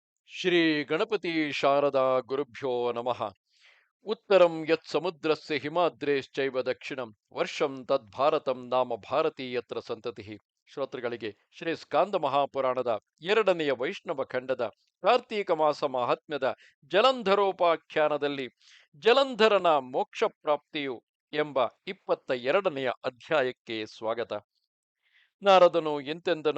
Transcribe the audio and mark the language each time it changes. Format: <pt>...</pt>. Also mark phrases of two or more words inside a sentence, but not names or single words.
<sa>ಶ್ರೀ ಗಣಪತಿ ಶಾರದಾ ಗುರುಭ್ಯೋ ನಮಃ. ಉತ್ತರಂ ಯತ್ ಸಮುದ್ರಸ್ಯ ಹಿಮಾದ್ರೇಶ್ಚೈವ ದಕ್ಷಿಣಂ ವರ್ಷಂ ತದ್ಭಾರತಂ ನಾಮ ಭಾರತೀ ಯತ್ರ ಸಂತತಿಃ.</sa> <kn>ಶ್ರೋತೃಗಳಿಗೆ ಶ್ರೀ ಸ್ಕಾಂದ ಮಹಾಪುರಾಣದ ಎರಡನೆಯ ವೈಷ್ಣವ ಖಂಡದ ಕಾರ್ತೀಕ ಮಾಸ ಮಹಾತ್ಮ್ಯದ ಜಲಂಧರೋಪಾಖ್ಯಾನದಲ್ಲಿ ಜಲಂಧರನ ಮೋಕ್ಷ ಪ್ರಾಪ್ತಿಯು ಎಂಬ 22ನೆಯ ಅಧ್ಯಾಯಕ್ಕೆ ಸ್ವಾಗತ. ನಾರದನು ಎಂತೆಂದನು.</kn>